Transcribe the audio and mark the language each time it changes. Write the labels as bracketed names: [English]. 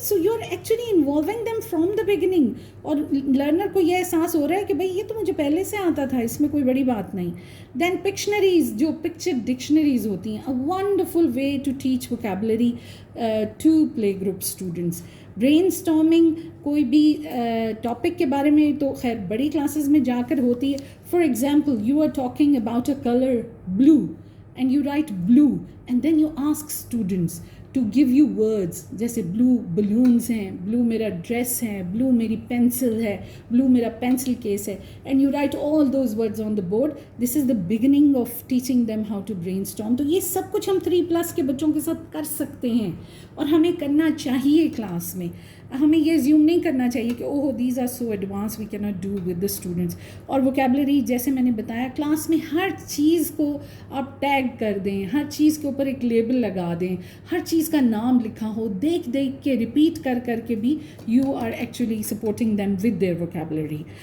[English] so you are actually involving them from the beginning, [Urdu] اور learner کو یہ احساس ہو رہا ہے کہ بھائی یہ تو مجھے پہلے سے آتا تھا, اس میں کوئی بڑی بات نہیں. [English] then pictionaries, [Urdu] جو پکچر ڈکشنریز ہوتی ہیں, [English] A wonderful way to teach vocabulary to play group students. [Urdu] Brain storming, کوئی بھی ٹاپک کے بارے میں تو خیر بڑی کلاسز میں جا کر ہوتی ہے. [English] for example you are talking about a colour blue, and you write blue, and then you ask students to give you words, [Urdu] جیسے blue balloons ہیں, blue میرا ڈریس ہے, blue میری پینسل ہے, blue میرا پینسل کیس ہے, [English] and you write all those words on the board. This is the beginning of teaching them how to brainstorm. [Urdu] تو یہ سب کچھ ہم 3+ کے بچوں کے ساتھ کر سکتے ہیں, اور ہمیں کرنا چاہیے کلاس میں. ہمیں یہ زیوم نہیں کرنا چاہیے کہ [English] Oh these are so advance, we can not do with the students. [Urdu] اور ووکیبلری جیسے میں نے بتایا, کلاس میں ہر چیز کو آپ ٹیگ کر دیں, ہر چیز کے اوپر ایک لیبل لگا دیں, ہر چیز کا نام لکھا ہو, دیکھ کے ریپیٹ کر کے بھی [English] You are actually supporting them with their vocabulary.